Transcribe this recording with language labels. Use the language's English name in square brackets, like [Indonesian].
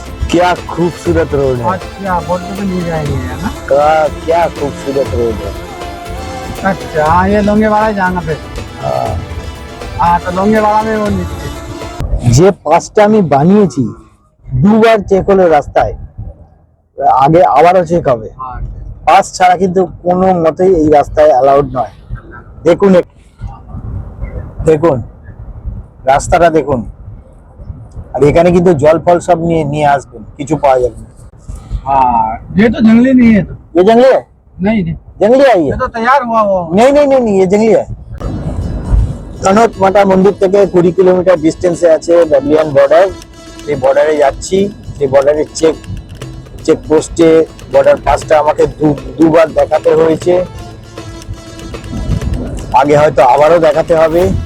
[Hindi] क्या खूबसूरत रोड है। अच्छा बोलते तो नहीं जाएंगे है ना। क्या खूबसूरत रोड है। अच्छा हाँ ये लोंगे वाला जाना फिर। हाँ तो लोंगे वाला में वो नीचे। [Bangla] যে পাসটা আমি বানিয়েছি দুবার চেক হলো রাস্তায়, আগে আবারও চেক হবে। [Hindi] हाँ [Bangla] পাস ছাড়া কিন্তু কোনো মতেই এই রাস্তায় অ্যালাউড নয়। দেখুন দেখুন রাস্তাটা দেখুন। আর এখানে কিন্তু জল ফল সব নিয়ে আসবেন, কিছু পাওয়া যাবে না। [Hindi] हाँ ये तो जंगली नहीं है तो। ये जंगली है, नहीं नहीं जंगली है ये ये। तो तैयार हुआ वो। नहीं नहीं नहीं नहीं, ये जंगली है। [Bangla] তনট মাতা মন্দির থেকে 20 কিলোমিটার ডিস্টেন্সে আছে বাবলিয়ান বর্ডার। সেই বর্ডারে যাচ্ছি। সেই বর্ডারের চেক পোস্টে বর্ডার পাসটা আমাকে দুবার দেখাতে হয়েছে, আগে হয়তো আবারও দেখাতে হবে।